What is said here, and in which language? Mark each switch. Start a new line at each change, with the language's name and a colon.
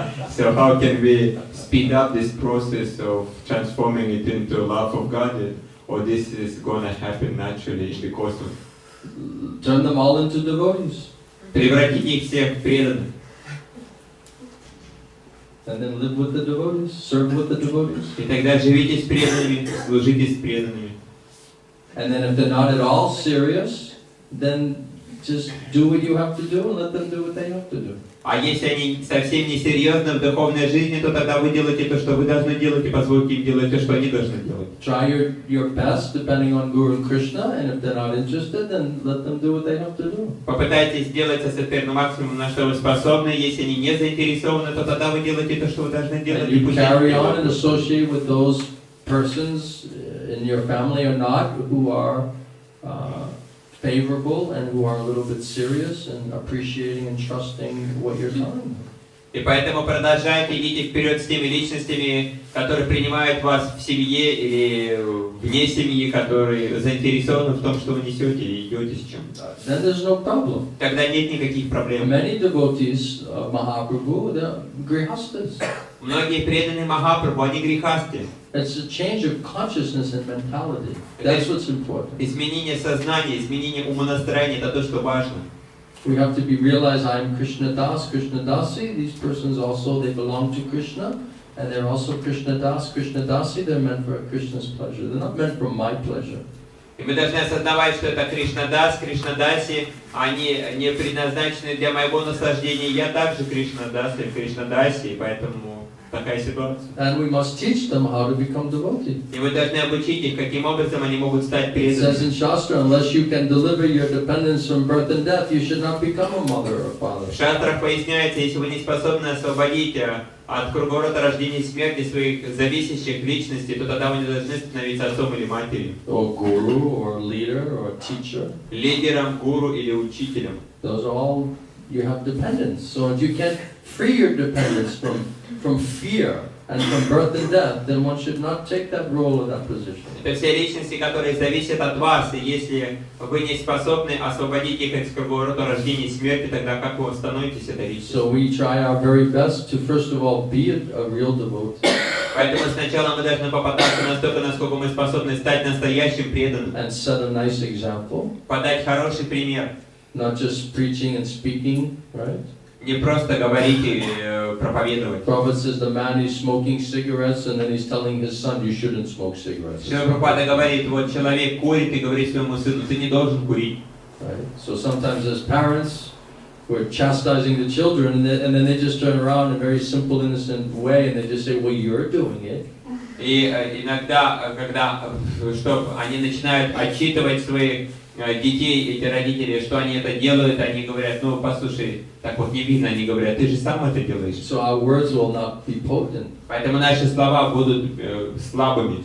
English: So how can we speed up this process of transforming it into love of Godhead, or this is going to happen naturally because of... Turn them all into devotees.
Russian: Превратить их всех в преданных.
English: And then live with the devotees, serve with the devotees.
Russian: И тогда живите с преданными, служите с преданными.
English: And then if they're not at all serious, then just do what you have to do and let them do what they have to do.
Russian: А если они совсем не серьезны в духовной жизни, то тогда вы делаете то, что вы должны делать, и позвольте им делать то, что они должны делать.
English: Try your best depending on Guru and Krishna, and if they're not interested, then let them do what they have to do.
Russian: Попытайтесь сделать состояние максимум, на что вы способны. Если они не заинтересованы, то тогда вы делаете то, что вы должны делать.
English: And you carry on and associate with those persons in your family or not who are favorable and who are a little bit serious and appreciating and trusting what you're telling them.
Russian: И поэтому продолжайте, идите вперед с теми личностями, которые принимают вас в семье или вне семьи, которые заинтересованы в том, что вы несете и идете с чем-то.
English: Then there's no problem.
Russian: Тогда нет никаких проблем.
English: Many devotees of Mahaprabhu, they're grihastas.
Russian: Многие преданные Махапрабху, они грехасты.
English: It's a change of consciousness and mentality. That's what's important.
Russian: Изменение сознания, изменение умонастроения – это то, что важно.
English: We have to realize I'm Krishna Das, Krishna Dasi. These persons also, they belong to Krishna. And they're also Krishna Das, Krishna Dasi. They're meant for Krishna's pleasure. They're not meant for my pleasure.
Russian: И мы должны осознавать, что это Кришна-дас, Кришна-даси, они не предназначены для моего наслаждения. Я также Кришна-дас или Кришна-даси, и поэтому такая ситуация.
English: And we must teach them how to become devotees.
Russian: И вы должны обучить их, каким образом они могут стать
English: It says
Russian: преданными.
English: in Shastra, unless you can deliver your dependence from birth and death, you should not become a mother or father.
Russian: В шастрах поясняется, если вы не способны освободить от круговорота рождения и смерти своих зависящих личностей, то тогда вы не должны становиться отцом или матерью,
English: Or guru, or leader, or teacher.
Russian: лидером, гуру или учителем.
English: Those are all, you have dependence. So if you can't free your dependence from fear and from birth and death, then one should not take that role or that position.
Russian: Это все личности, которые зависят от вас, и если вы не способны освободить их от круговорота рождения и смерти, тогда как вы становитесь этой личностью?
English: So we try our very best to first of all be a real devotee
Russian: Поэтому сначала мы должны попытаться настолько, насколько мы способны стать настоящим преданным,
English: and set a nice example,
Russian: подать хороший пример,
English: not just preaching and speaking, right?
Russian: не просто говорить и проповедовать.
English: Prabhupada says the man is smoking cigarettes and then he's telling his son, you shouldn't smoke cigarettes.
Russian: Шрила Прабхупада говорит, вот человек курит и говорит своему сыну, ты не должен курить.
English: Right? So sometimes as parents, we're chastising the children and then they just turn around in a very simple, innocent way and they just say, well, you're doing it.
Russian: И иногда, когда они начинают отчитывать своих детей, эти родители, что они это делают, они говорят, ну послушай, так вот не видно, они говорят, ты же сам это делаешь.
English: So our words will not be potent.
Russian: Поэтому наши слова будут слабыми.